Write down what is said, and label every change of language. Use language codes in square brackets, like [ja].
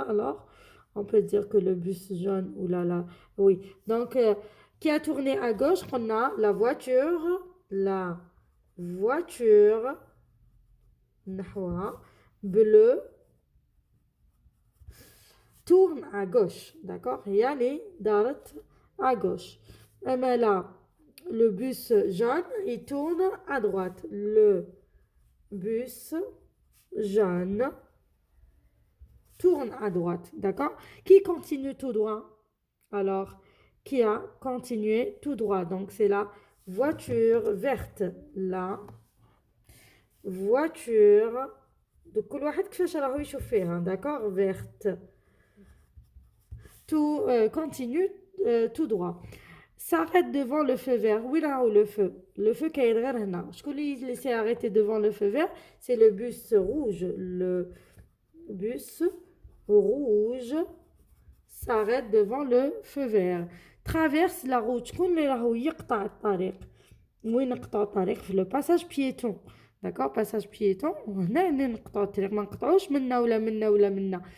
[fr] alors on peut dire que le bus jaune oui donc qui a tourné à gauche on a la voiture [ar] نحوها [fr] bleu tourne à gauche. d'accord. [ar] هي اللي دارت à gauche. [fr] اما là le bus jaune il tourne à droite. le bus jaune tourne à droite. d'accord. Qui continue tout droit? alors qui a continué tout droit? donc c'est la voiture verte. [ar] la voiture de كل واحد كيفاش راهو يشوف فيها. [fr] d'accord. verte tout continue tout droit. s'arrête devant le feu vert. oui là où le feu [ar] كاين غير هنا. شكون اللي [fr] s'est arrêté devant le feu vert? c'est le bus rouge. le bus rouge s'arrête devant le feu vert. traverse la route. [ar] شكون اللي راهو يقطع الطريق؟ وين نقطعوا الطريق؟ [fr] في لو باساج بييتون. d'accord. [ar] passage piéton هنا نقطعوا الطريق ما نقطعوش منا ولا منا ولا منا.